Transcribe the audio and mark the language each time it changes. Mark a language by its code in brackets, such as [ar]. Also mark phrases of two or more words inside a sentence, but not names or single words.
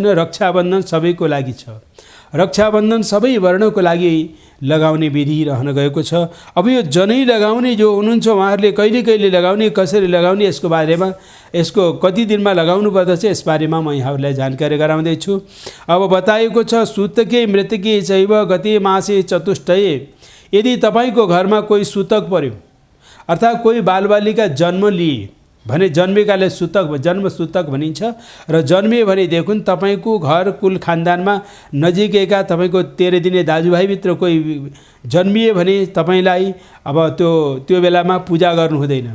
[ne] रक्षाबन्धन सबैको लागि छ। रक्षाबन्धन सबै वर्णको लागि लगाउने विधि रहन गएको छ। अब यो जनै लगाउने जो हुनुहुन्छ उहाँहरूले कहिले कहिले लगाउने, कसरी लगाउने यसको बारेमा यसको कति दिनमा लगाउनु पर्दछ यसबारेमा म यहाँहरूलाई जानकारी गराउँदैछु। अब बताएको छ [sa] सुतके मृतके चैव गते मासे चतुष्टये। [ne] यदि तपाईँको घरमा कोही सुतक पर्यो अर्थात् कोही बालबालिका जन्म लिए भने जन्मेकाले सुतक जन्म सुतक भनिन्छ र जन्मिए भनेदेखि तपाईँको घर कुल खानदानमा नजिकैका तपाईँको 13 दिने दाजुभाइभित्र कोही जन्मिए भने तपाईँलाई अब त्यो बेलामा पूजा गर्नु हुँदैन।